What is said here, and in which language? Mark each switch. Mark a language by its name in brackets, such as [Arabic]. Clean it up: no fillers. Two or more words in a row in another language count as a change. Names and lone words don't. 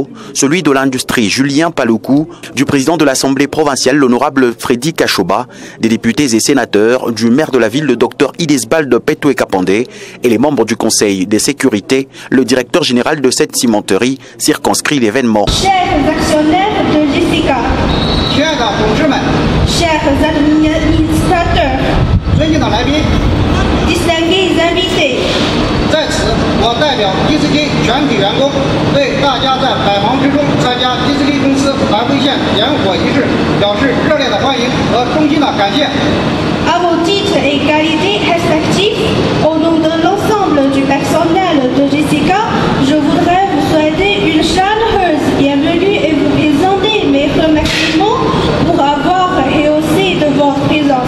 [French] celui de l'Industrie Julien Paloukou, du président de l'Assemblée provinciale l'honorable Freddy Kachoba, des députés et sénateurs, du maire de la ville le docteur Idesbald Petoué Kapandé et les membres du conseil de sécurité, le directeur général de cette cimenterie circonscrit l'événement. Chers actionnaires de GCK, chers administrateurs, distingués invités, [Chinese] 在此，我代表迪斯基全体员工，对大家在百忙之中参加迪斯基公司南汇县点火仪式表示热烈的欢迎和衷心的感谢。 [French] À vos titres et qualités respectifs, au nom de l'ensemble du personnel de GCK, je voudrais vous souhaiter une chaleureuse bienvenue et vous présenter mes remerciements pour avoir rehaussé de votre présence.